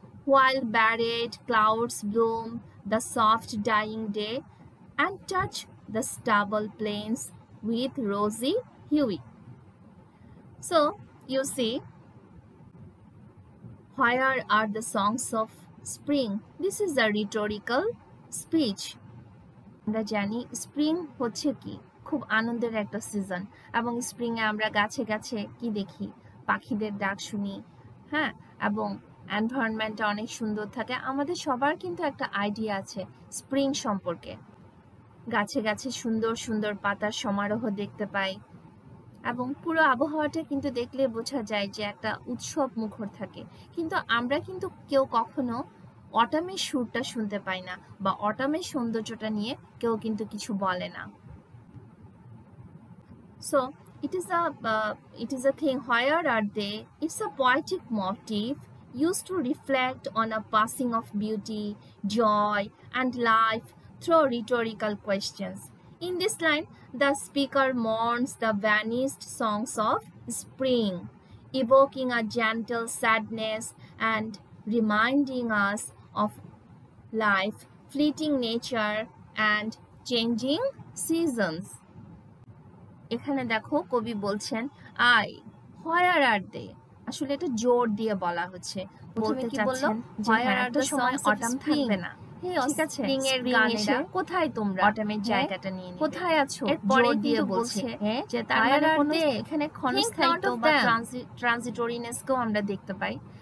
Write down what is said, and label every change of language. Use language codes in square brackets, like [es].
[en] while barred clouds bloom the soft dying day and touch the stubble plains with rosy hue. So you see, where are the songs of spring? This is a rhetorical speech. [bn] আমরা জানি spring হচ্ছে কি, খুব আনন্দের একটা season, এবং স্প্রিংয়ে আমরা গাছে গাছে কি দেখি, পাখিদের ডাক শুনি, হ্যাঁ, এবং এনভায়রনমেন্টটা অনেক সুন্দর থাকে। আমাদের সবার কিন্তু একটা আইডিয়া আছে স্প্রিং সম্পর্কে। গাছে গাছে সুন্দর সুন্দর পাতার সমারোহ দেখতে পাই, এবং পুরো আবহাওয়াটা কিন্তু দেখলে বোঝা যায় যে একটা উৎসব মুখর থাকে। কিন্তু আমরা কিন্তু কেউ কখনো অটামের সুরটা শুনতে পাই না, বা অটামের সৌন্দর্যটা নিয়ে কেউ কিন্তু কিছু বলে না। [en] So it is a thing, where are they? It's a poetic motif used to reflect on a passing of beauty, joy and life through rhetorical questions. In this line, the speaker mourns the vanished songs of spring, evoking a gentle sadness and reminding us of life, fleeting nature and changing seasons. [bn] এখানে দেখো কবি বলছেন I, [en] where are they? [bn] আসলে এটা জোর দিয়ে বলা হচ্ছে। বলতে চাচ্ছেন যে একটা সময় অটাম থাকবে না, ঠিক আছে, স্প্রিং এর গান এসে কোথায় তোমরা অটামের জায়গাটা নিয়ে নিবে, কোথায় আছো, জোর দিয়ে বলছে যে তার মানে কোনো এখানে ক্ষণস্থায়িত্ব বা ট্রানজিটরিনেসকেও আমরা দেখতে পাই।